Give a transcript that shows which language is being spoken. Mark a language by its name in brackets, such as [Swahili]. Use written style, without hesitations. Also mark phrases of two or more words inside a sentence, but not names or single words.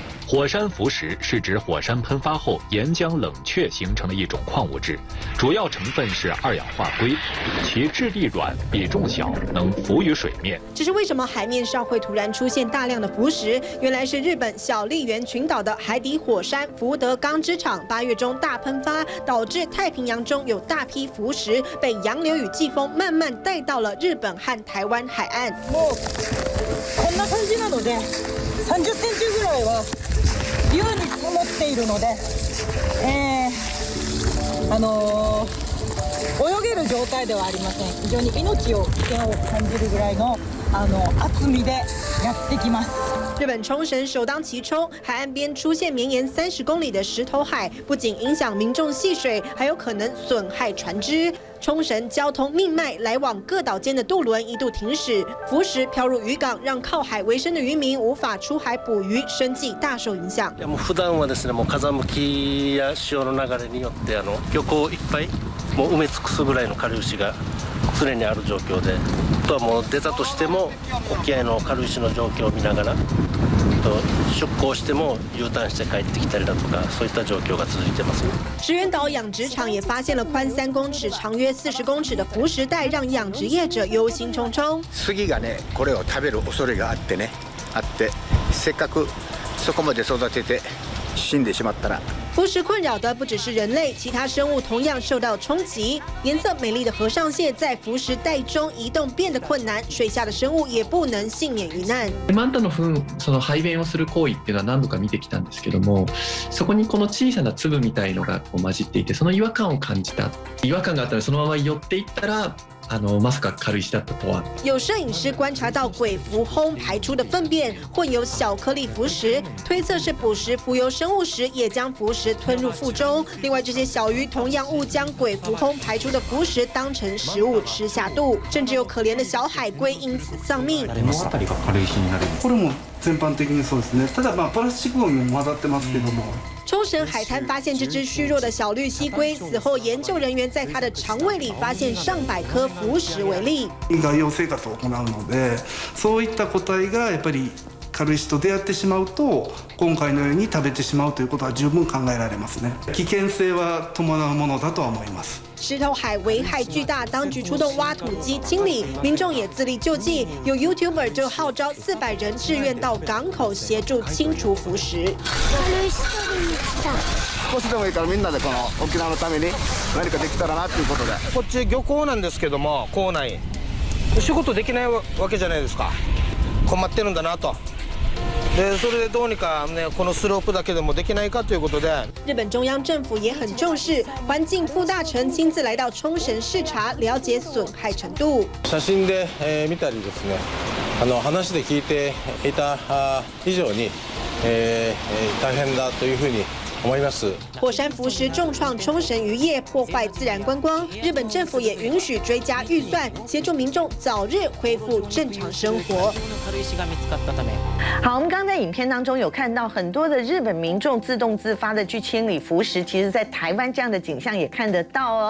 [Chinese] 火山浮石是指火山喷发后岩浆冷却形成的一种矿物质，主要成分是2氧化硅，其质地软，比重小，能浮于水面。只是为什么海面上会突然出现大量的浮石？原来是日本小笠原群岛的海底火山福德冈之场8月中大喷发，导致太平洋中有大批浮石被洋流与季风慢慢带到了日本和台湾海岸。 [Japanese] もうこんな感じなので30センチぐらいは優に積もっているので、泳げる状態ではありません。非常に命を危険を感じるぐらいの厚みでやってきます。 [Chinese] 日本冲绳首当其冲，海岸边出现绵延30公里的石头海，不仅影响民众戏水，还有可能损害船只。冲绳交通命脉，来往各岛间的渡轮一度停驶，浮石飘入渔港，让靠海为生的渔民无法出海捕鱼，生计大受影響。 [Japanese] もう普段はですね、もう風向きや潮の流れによって漁港いっぱいもう埋め尽くすぐらいの軽石が常にある状況で、あとはもう出たとしても沖合の軽石の状況を見ながら。出港しても U ターンして帰ってきたりだとかそういった状況が続いてます。 [Chinese] 石垣岛养殖场也发现了宽3公尺、长约40公尺的浮石带，让养殖业者忧心忡忡。 [Japanese] 杉がね、これを食べる恐れがあってね、あってせっかくそこまで育てて死んでしまったら。 [Chinese] 浮石困扰的不只是人类，其他生物同样受到衝击。颜色美丽的和尚蟹在浮石带中移動变得困難，水下的生物也不能幸免于難。 [Japanese] マンタの糞、その排便をする行為っていうのは何度か見てきたんですけども、そこにこの小さな粒みたいのがこう混じっていて、その違和感を感じた。違和感があったらそのまま寄っていったら。まさか軽石だったとは。 [Chinese] 有摄影师观察到鬼蝠魟排出的粪便混有小颗粒浮石，推测是捕食浮游生物时也将浮石吞入腹中。另外，这些小鱼同样误将鬼蝠魟排出的浮石当成食物吃下肚，甚至有可怜的小海龟因此丧命。 [Japanese] これも全般的にそうですね。ただプラスチックゴミも混ざってますけども。 [Chinese] 冲绳海滩发现这只虚弱的小绿蜥龟，死后研究人员在它的肠胃里发现上百颗浮石为例。 [Japanese] 外洋生活を行うので、そういった個体がやっぱり軽石と出会ってしまうと今回のように食べてしまうということは十分考えられますね。危険性は伴うものだとは思います。 [Chinese] 石头海危害巨大，当局出动挖土机清理，民众也自力救济。有 YouTuber 就号召400人志愿到港口协助清除浮石。 [Japanese] 少しでもいいからみんなでこの沖縄のために何かできたらなということで。こっち漁港なんですけども、港内仕事できないわけじゃないですか。困ってるんだなと。でそれでどうにかねこのスロープだけでもできないかということで。 [Chinese] 日本中央政府也很重視，环境副大臣亲自来到冲绳视察，了解损害程度。 [Japanese] 写真で見たりですね、話で聞いていた以上に大変だというふうに。 [Chinese] 火山浮石重创冲绳渔业，破坏自然观光。日本政府也允许追加预算，协助民众早日恢复正常生活。好，我们刚刚在影片当中有看到很多的日本民众自动自发的去清理浮石，其实在台湾这样的景象也看得到哦。